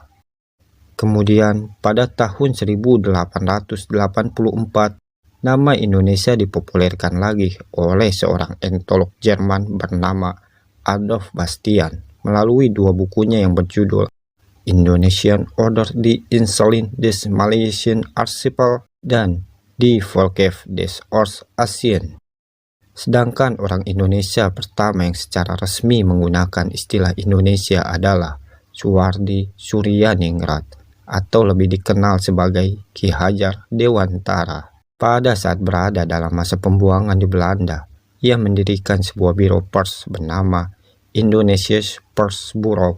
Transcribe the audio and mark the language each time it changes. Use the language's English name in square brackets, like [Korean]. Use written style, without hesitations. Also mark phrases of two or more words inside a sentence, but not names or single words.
[Indonesian] Kemudian pada tahun 1884, nama Indonesia dipopulerkan lagi oleh seorang etnolog Jerman bernama Adolf Bastian melalui dua bukunya yang berjudul Indonesian Order die Inseln des Malaysian Archipel dan Die Volkschaft des Ostasien. Sedangkan orang Indonesia pertama yang secara resmi menggunakan istilah Indonesia adalah Suwardi Suryaningrat atau lebih dikenal sebagai Ki Hajar Dewantara. Pada saat berada dalam masa pembuangan di Belanda, ia mendirikan sebuah biro pers bernama Indonesia's Pers Bureau.